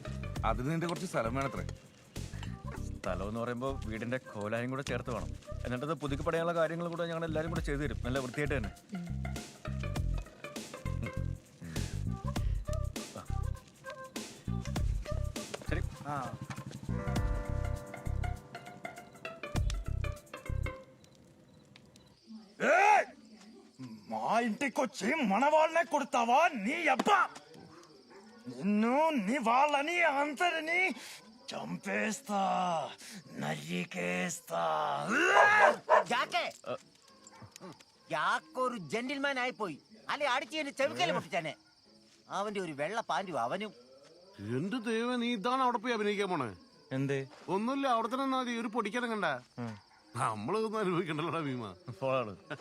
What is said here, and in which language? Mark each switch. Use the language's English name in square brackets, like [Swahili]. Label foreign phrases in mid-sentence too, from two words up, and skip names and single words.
[Malayalam] അതിന് നിന്റെ കുറച്ച് സ്ഥലം വേണത്രേ. സ്ഥലം എന്ന് പറയുമ്പോൾ വീടിന്റെ കോലായും കൂടെ ചേർത്ത് വേണം. എന്നിട്ടത് പുതുക്കി പടയാനുള്ള കാര്യങ്ങൾ കൂടെ ഞങ്ങൾ എല്ലാവരും കൂടെ ചെയ്തു തരും, നല്ല വൃത്തിയായിട്ട് തന്നെ. ശരി. [Telugu] మా ఇంటికొచ్చి మన వాళ్ళనే కొడతావా నీ అబ్బా? నిన్ను నీ వాళ్ళని అందరినీ చంపేస్తా, నరికేస్తా. [Malayalam] യാക്കൊരു ജെന്റിൽമാൻ ആയിപ്പോയി. അല്ലെ അടിച്ച് ചെവിക്കല് പൊട്ടിച്ചാനെ. അവന്റെ ഒരു വെള്ള പാൻറ്റും അവനും. എന്റെ ദൈവം, നീ ഇതാണ് അവിടെ പോയി അഭിനയിക്കാൻ പോണേ? എന്തേ? ഒന്നുമില്ല, അവിടെ തന്നെ മതി. ഒരു പൊടിക്കണം കണ്ട. നമ്മളൊന്നും അനുഭവിക്കണ്ടല്ലോടാ ഭീമ.